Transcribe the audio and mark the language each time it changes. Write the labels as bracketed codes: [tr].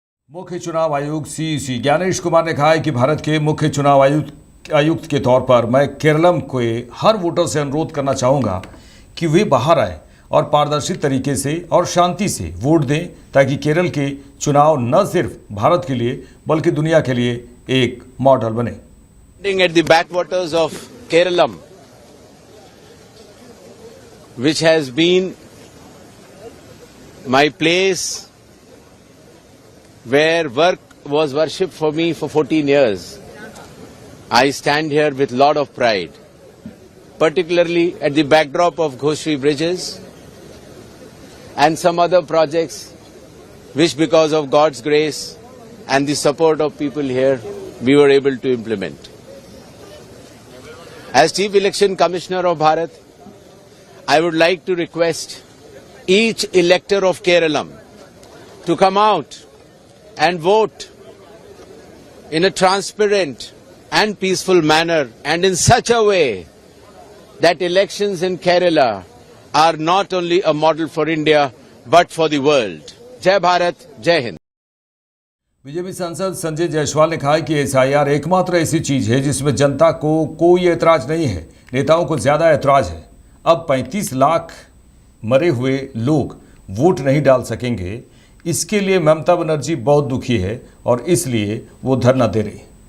[hi] मुख्य चुनाव आयुक्त सीईसी ज्ञानेश कुमार ने कहा है कि भारत के मुख्य चुनाव आयुक्त के तौर पर मैं केरलम के हर वोटर से अनुरोध करना चाहूँगा कि वे बाहर आए और पारदर्शी तरीके से और शांति से वोट दें, ताकि केरल के चुनाव न सिर्फ भारत के लिए बल्कि दुनिया के लिए एक मॉडल बने। [en] At the backwaters of Keralam, which has been my place where work was worship for me for 14 years, I stand here with lot of pride, particularly at the backdrop of Ghoshri Bridges and some other projects which, because of God's grace and the support of people here, we were able to implement. As Chief Election Commissioner of Bharat, I would like to request each elector of Keralam to come out and vote in a transparent and peaceful manner, and in such a way that elections in Kerala are not only a model for India but for the world. Jai Bharat, Jai Hind. [hi] BJP सांसद संजय जायसवाल ने कहा कि SIR एकमात्र ऐसी चीज है जिसमें जनता को कोई ऐतराज नहीं है, नेताओं को ज्यादा ऐतराज है। अब 35 लाख मरे हुए लोग वोट नहीं डाल सकेंगे, इसके लिए ममता बनर्जी बहुत दुखी है और इसलिए वो धरना दे रही।